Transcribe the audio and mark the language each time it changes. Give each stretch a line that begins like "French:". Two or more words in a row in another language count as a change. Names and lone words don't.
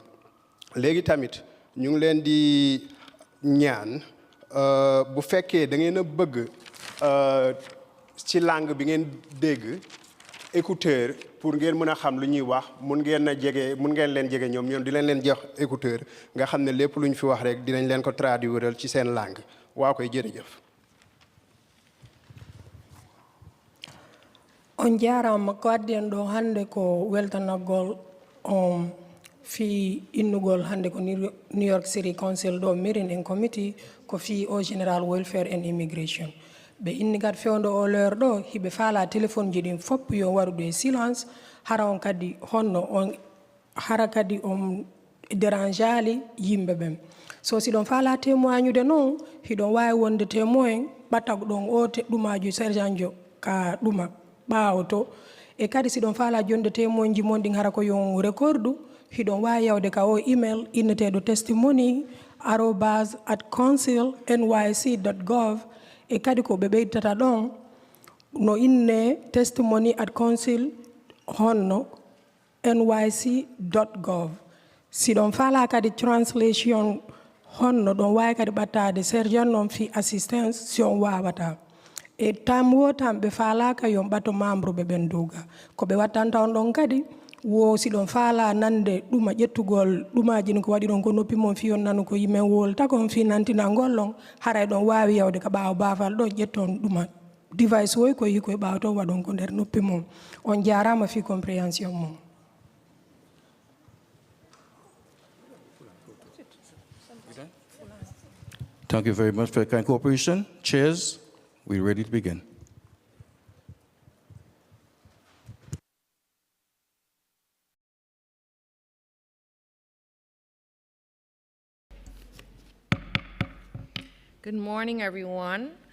Wolof: léegi tamit ñu ngi leen di ñaan bu fekkee da ngeen a bëgg ci langue bi ngeen dégg écouteur pour ngeen mën a xam lu ñuy wax mun ngeen leen jege ñoom di leen jox écouteur nga xam ne lépp lu ñu fi wax rek dinañ leen ko traduire ci seen langue. waa koy jërëjëf.
Fula: on jarama ko adden ɗo hande ko weltanagol fi innugol hande ko New York City Council ɗo
English: Meeting and Committee
Fula: ko fi au General Welfare and Immigration. ɓe inni kadi fewndo o l'heure ɗo hiɓe faala téléphone ji ɗin fopp yo waɗuɗo e silence hara on kadi hara kadi on dérangeali yimɓe ɓen. so si ɗon faala témoignude noon hiɗon wawi wonde témoin ɓattago ɗon o ɗumaju sergent jo ka ɗuma ɓaawoto e kadi si ɗon faala jonde témoin ji mon ɗin hara ko yon recordu hiɗon wawi yawde ka o email inneteɗo testimony@council.nyc.gov e kadi ko ɓe ɓeydata ɗon no inne testimony@council honno nyc.gov. si ɗon faala kadi translation honno ɗon wawi kadi ɓattade sergent noon fi assistance si on wawata. e tam wo tam ɓe faalaka yon ɓato membre ɓe ɓen duga ko ɓe wattanta on ɗon kadi wo si ɗon faala nande ɗuma ƴettugol ɗumaji ni ko waɗi ɗon ko noppi mon fi on nanu ko yimɓe wolta kon fi nantinangol ɗon haray ɗon wawi yawde ka ɓaawo baafal ɗo ƴetton ɗuma device woy ko yi koye ɓaawa to waɗon ko nder noppi mum on jarama fi compréhension mum.
English: Thank you very much for your kind cooperation. Chairs, we're ready to begin. Good morning, everyone.